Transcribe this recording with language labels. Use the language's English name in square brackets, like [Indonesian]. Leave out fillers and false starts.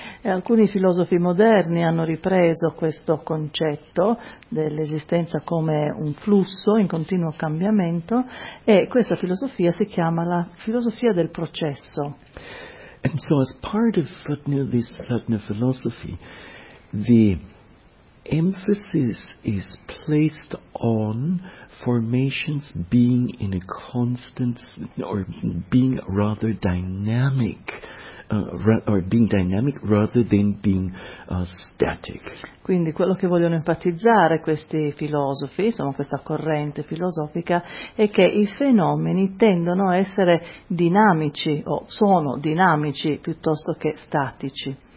[Italian] E alcuni filosofi moderni hanno ripreso questo concetto dell'esistenza come un flusso in continuo cambiamento, e questa filosofia si chiama la filosofia del processo. [English] And so as part of this Satna philosophy, the emphasis is placed on formations being in a constant, or being rather dynamic or being dynamic rather than being static. [Italian] Quindi quello che vogliono enfatizzare questi filosofi, insomma questa corrente filosofica, è che i fenomeni tendono a essere dinamici o sono dinamici piuttosto che statici.